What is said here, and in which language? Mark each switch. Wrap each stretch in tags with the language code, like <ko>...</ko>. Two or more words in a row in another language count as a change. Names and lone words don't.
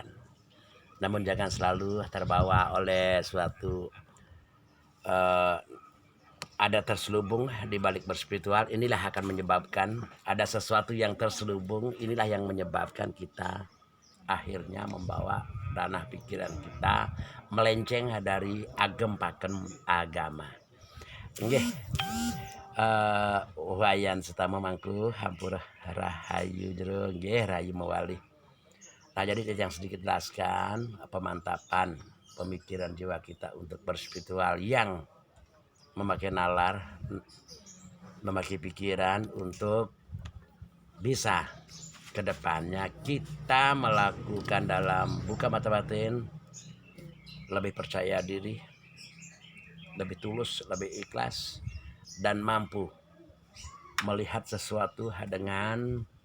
<id>Namun jangan selalu terbawa oleh suatu ada terselubung di balik berspiritual. Inilah akan menyebabkan ada sesuatu yang terselubung. Inilah yang menyebabkan kita akhirnya membawa ranah pikiran kita melenceng dari agem pakem agama. Nggih.</id> <ban>Wayan setama mangku hampura rahayu jero nggih rahayu mawali.</ban> <id>Nah, jadi yang sedikit jelaskan pemantapan pemikiran jiwa kita untuk berspiritual yang memakai nalar, memakai pikiran untuk bisa kedepannya kita melakukan dalam buka mata batin lebih percaya diri, lebih tulus, lebih ikhlas, dan mampu melihat sesuatu dengan</id>